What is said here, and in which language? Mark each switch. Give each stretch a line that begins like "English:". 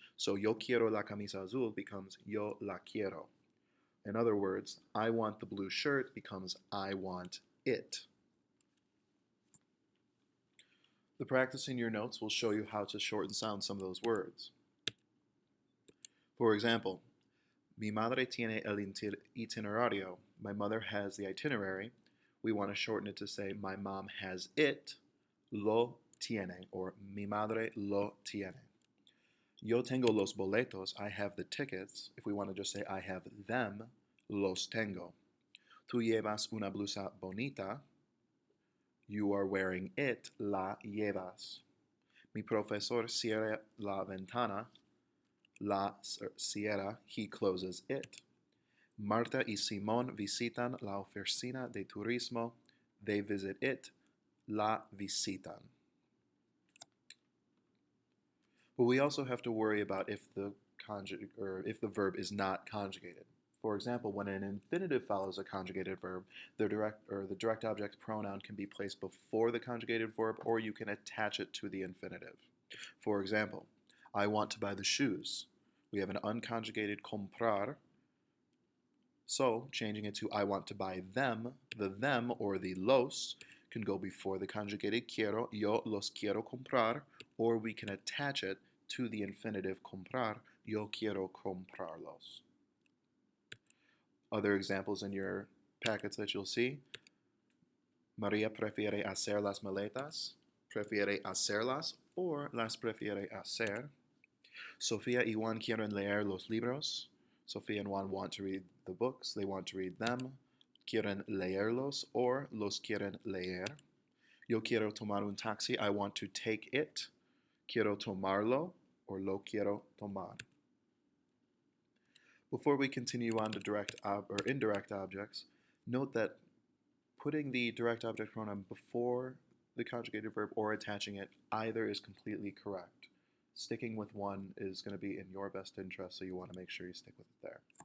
Spanish: So yo quiero la camisa azul
English: becomes
Spanish: yo la quiero.
English: In other words, I want the blue shirt becomes I want it. The practice in your notes will show you how to shorten sound some of those words. For example,
Spanish: mi madre tiene el itinerario.
English: My mother has the itinerary. We want to shorten it to say my mom has it,
Spanish: lo tiene,
English: or
Spanish: mi madre lo tiene. Yo tengo los boletos.
English: I have the tickets. If we want to just say I have them,
Spanish: los tengo. Tú llevas una blusa bonita.
English: You are wearing it,
Spanish: la llevas. Mi profesor cierra la ventana. La cierra,
English: he closes it.
Spanish: Marta y Simón visitan la oficina de turismo.
English: They visit it,
Spanish: la visitan.
English: But we also have to worry about if the verb is not conjugated. For example, when an infinitive follows a conjugated verb, the direct object pronoun can be placed before the conjugated verb, or you can attach it to the infinitive. For example, I want to buy the shoes. We have an unconjugated comprar, so changing it to I want to buy them, the them or the los can go before the conjugated quiero,
Spanish: yo los quiero comprar,
English: or we can attach it to the infinitive comprar,
Spanish: yo quiero comprarlos.
English: Other examples in your packets that you'll see:
Spanish: María prefiere hacer las maletas, prefiere hacerlas, or las prefiere hacer. Sofía y Juan quieren leer los libros.
English: Sophia and Juan want to read the books, they want to read them.
Spanish: Quieren leerlos,
English: or
Spanish: los quieren leer. Yo quiero tomar un taxi,
English: I want to take it.
Spanish: Quiero tomarlo, or lo quiero tomar.
English: Before we continue on to direct or indirect objects, note that putting the direct object pronoun before the conjugated verb or attaching it either is completely correct. Sticking with one is going to be in your best interest, so you want to make sure you stick with it there.